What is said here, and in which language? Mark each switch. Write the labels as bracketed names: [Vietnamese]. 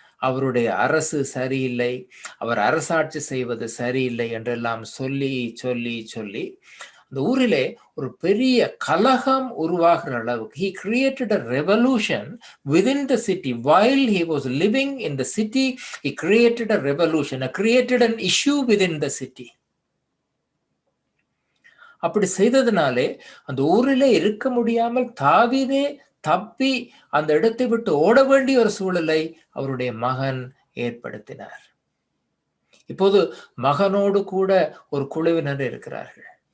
[Tamil] அவருடைய அரசு சரியில்லை, அவர் அரசாட்சி செய்வது சரியில்லை என்றெல்லாம் சொல்லி அந்த ஊரிலே ஒரு பெரிய கலகம் உருவாகிற அளவுக்கு [English] he created a revolution within the city. While he was living in the city, he created a revolution, created an issue within the city. [Tamil] அப்படி செய்ததினாலே அந்த ஊரிலே இருக்க முடியாமல் தாவீதே தப்பி அந்த இடத்தை விட்டு ஓட வேண்டிய ஒரு சூழலை அவருடைய மகன் ஏற்படுத்தினார். இப்போது மகனோடு கூட ஒரு குழுவினர் இருக்கிறார்கள்.